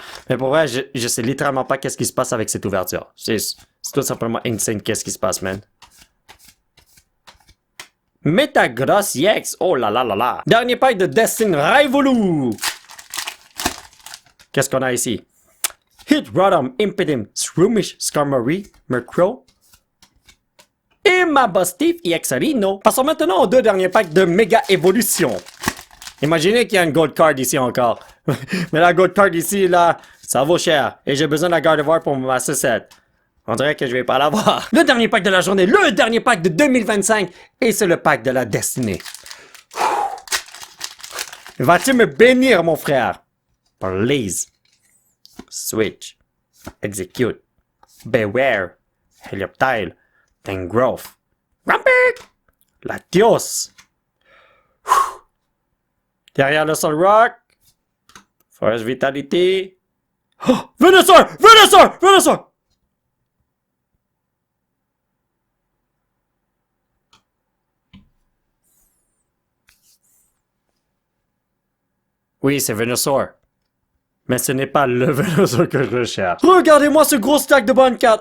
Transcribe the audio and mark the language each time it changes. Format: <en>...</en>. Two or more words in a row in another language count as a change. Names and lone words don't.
<fr>Mais pour vrai, je sais littéralement pas qu'est-ce qui se passe avec cette ouverture. C'est tout simplement insane qu'est-ce qui se passe, man. Metagross EX. Oh là là là là. Dernier pack de Destin Rivolu. Qu'est-ce qu'on a ici? Hit Rodham, Impedim, Shroomish, Skarmory, Murkrow, et ma Bustif EX-Rino. Passons maintenant aux 2 derniers packs de Méga Évolution. Imaginez qu'il y a une Gold Card ici encore. Mais la Gold Card ici, là, ça vaut cher. Et j'ai besoin de la Gardevoir pour ma sucette. On dirait que je vais pas l'avoir. Le dernier pack de la journée, le dernier pack de 2025, et c'est le pack de la destinée. Vas-tu me bénir, mon frère?</fr> <en>Please. Switch. Execute. Beware.</en> <fr>Helioptile. Tangrowth. Rampik. Latios. Derrière le Solrock. Forest Vitality. Oh, Venusaur! Venusaur! Venusaur! Oui, c'est Venusaur. Mais ce n'est pas le Venusaur que je recherche. Regardez-moi ce gros stack de bonnes cartes.</fr>